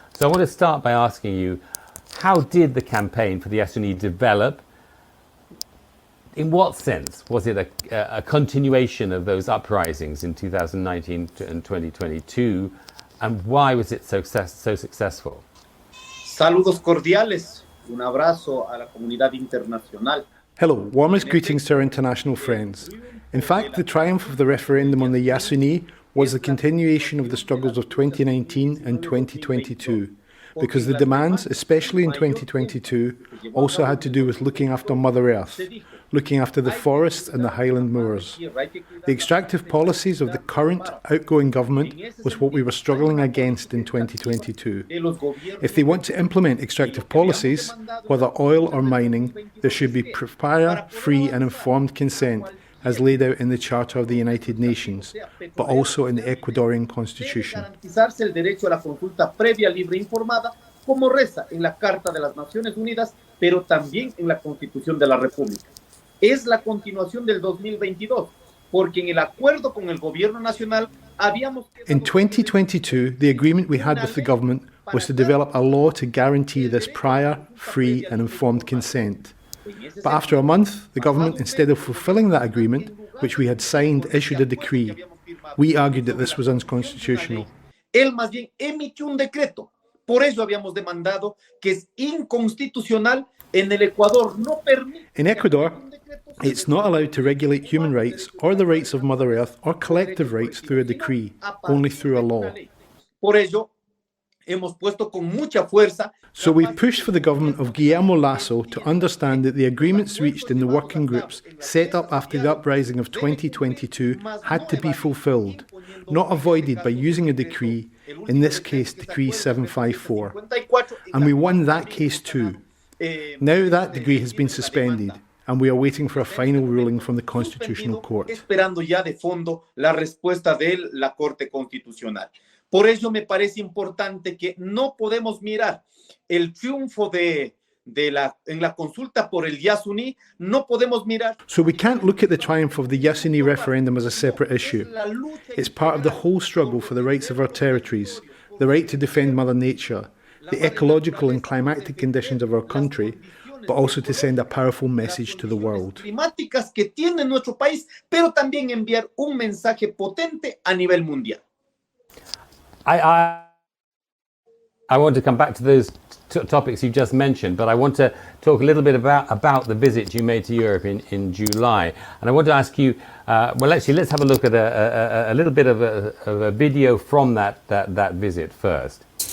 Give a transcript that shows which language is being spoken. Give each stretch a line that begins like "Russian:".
English: So I want to start by asking you, how did the campaign for the Yasuni develop? In what sense was it a continuation of those uprisings in 2019 and 2022? And why was it so successful?
Spanish: Saludos cordiales. Un abrazo a la comunidad internacional.
English: Hello, warmest greetings to our international friends. In fact, the triumph of the referendum on the Yasuni was the continuation of the struggles of 2019 and 2022, because the demands, especially in 2022, also had to do with looking after Mother Earth, looking after the forests and the highland moors. The extractive policies of the current outgoing government was what we were struggling against in 2022. If they want to implement extractive policies, whether oil or mining, there should be prior, free and informed consent, as laid out in the Charter of the United Nations, but also in the Ecuadorian Constitution.
Spanish: El derecho a la consulta previa, libre e informada, como reza en la Carta de las Naciones Unidas, pero también en la Constitución de la República. Es la continuación del 2022, porque en el acuerdo con el gobierno nacional habíamos...
English: In 2022, the agreement we had with the government was to develop a law to guarantee this prior, free and informed consent. But after a month, the government, instead of fulfilling that agreement, which we had signed, issued a decree. We argued that this was unconstitutional.
Spanish: Él más bien emitió un decreto. Por eso habíamos demandado que es inconstitucional en el Ecuador. No permite...
English: In Ecuador, It's not allowed to regulate human rights or the rights of Mother Earth or collective rights through a decree, only through a law.
Spanish: Por ello, hemos puesto con mucha fuerza.
English: So we've pushed for the government of Guillermo Lasso to understand that the agreements reached in the working groups set up after the uprising of 2022 had to be fulfilled, not avoided by using a decree, in this case Decree 754. And we won that case too. Now that decree has been suspended, and we are waiting for a final ruling from the Constitutional Court.
Spanish: Esperando ya de fondo la respuesta de la Corte Constitucional. Por ello me parece importante que no podemos mirar el triunfo en la consulta por el Yasuni, no podemos mirar.
English: So we can't look at the triumph of the Yasuni referendum as a separate issue. It's part of the whole struggle for the rights of our territories, the right to defend Mother Nature, the ecological and climatic conditions of our country, but also to send a powerful message to the world.
Spanish: Climáticas que tiene nuestro país, pero también enviar un mensaje potente a nivel mundial.
English: I want to come back to those topics you just mentioned, but I want to talk a little bit about the visit you made to Europe in July. And I want to ask you, well, actually, let's have a look at a little bit of a video from that visit first.